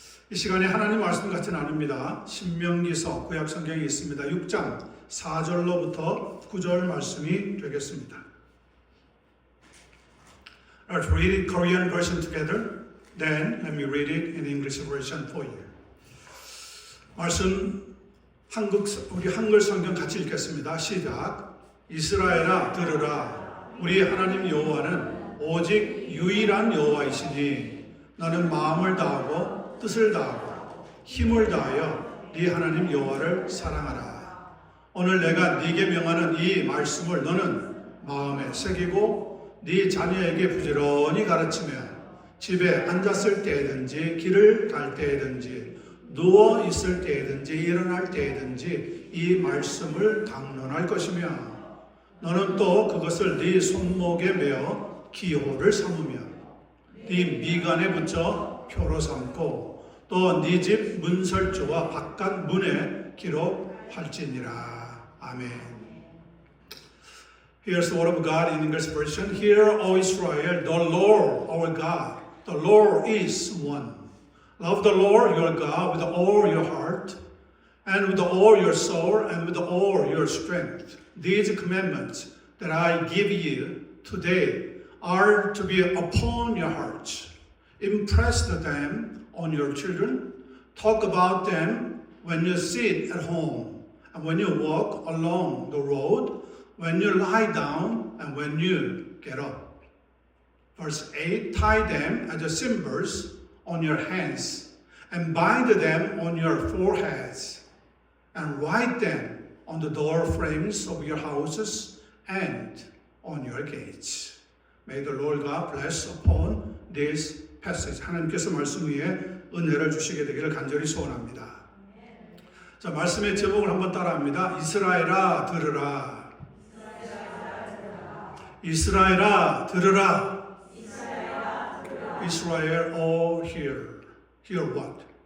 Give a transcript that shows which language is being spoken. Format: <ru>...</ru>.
<ko>이 시간에 하나님 말씀 같이 나눕니다. 신명기서 구약 성경에 있습니다. 6장 4절로부터 9절 말씀이 되겠습니다.</ko> <en>Let's read it Korean version together. Then let me read it in English version for you.</en> <ko>말씀 우리 한글 성경 같이 읽겠습니다. 시작. 이스라엘아 들으라. 우리 하나님 여호와는 오직 유일한 여호와이시니 너는 마음을 다하고 뜻을 다하고 힘을 다하여 네 하나님 여호와를 사랑하라. 오늘 내가 네게 명하는 이 말씀을 너는 마음에 새기고 네 자녀에게 부지런히 가르치며 집에 앉았을 때든지 길을 갈 때든지 누워 있을 때든지 일어날 때든지 이 말씀을 강론할 것이며 너는 또 그것을 네 손목에 메어 기호를 삼으며 네 미간에 붙여 표로 삼고 또 네 집 문설주와 바깥 문에 기록할지니라. 아멘.</ko> <en>Here's the word of God in English version. Hear, O Israel, the Lord our God, the Lord is one. Love the Lord your God with all your heart, and with all your soul, and with all your strength. These commandments that I give you today are to be upon your hearts. Impress them on your children. Talk about them when you sit at home, and when you walk along the road, when you lie down, and when you get up. Verse 8, tie them as symbols on your hands, and bind them on your foreheads, and write them on the door frames of your houses and on your gates. May the Lord God bless upon this passage.</en> <ko>하나님께서 말씀 위에 은혜를 주시게 되기를 간절히 소원합니다. 자, 말씀의 제목을 한번 따라합니다. 이스라엘아 들으라. 이스라엘아 들으라.</ko> <en>Israel, all hear. Hear what?</en>